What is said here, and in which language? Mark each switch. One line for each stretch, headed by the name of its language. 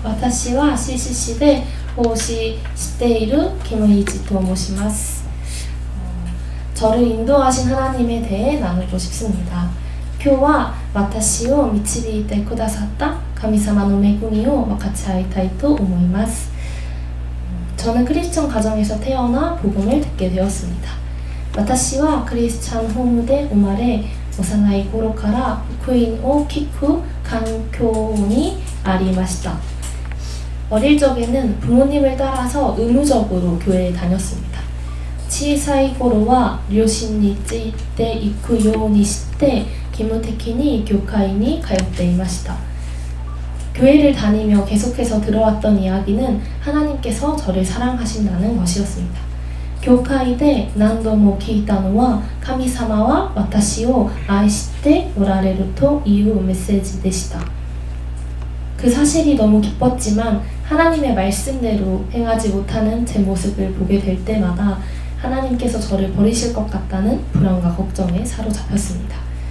Japanese: 私は CCC で奉仕している김의지と申します。
Korean: 저를 인도하신 하나님에 대해 나누고 싶습니다.
Japanese: 今日は私を導いてくださった神様の恵みを分かち合いたいと思います。
Korean: 저는 크리스천 가정에서 태어나 복음을 듣게 되었습니다.
Japanese: 私はクリスチャンホームで生まれ、幼い頃から福音を聞く環境にありました.
Korean: 어릴 적에는 부모님을 따라서 의무적으로 교회에 다녔습니다.
Japanese: 小さい頃は両親について行くようにして義務的に教会に通っていました.
Korean: 교회를 다니며 계속해서 들어왔던 이야기는 하나님께서 저를 사랑하신다는 것이었습니다.
Japanese: 教会で何度も聞いたのは神様は私を愛しておられるというメッセージでした.
Korean: 그 사실이 너무 기뻤지만 하나님의 말씀대로 행하지 못하는 제 모습을 보게 될 때마다 하나님께서 저를 버리실 것 같다는 불안과 걱정에 사로잡혔습니다.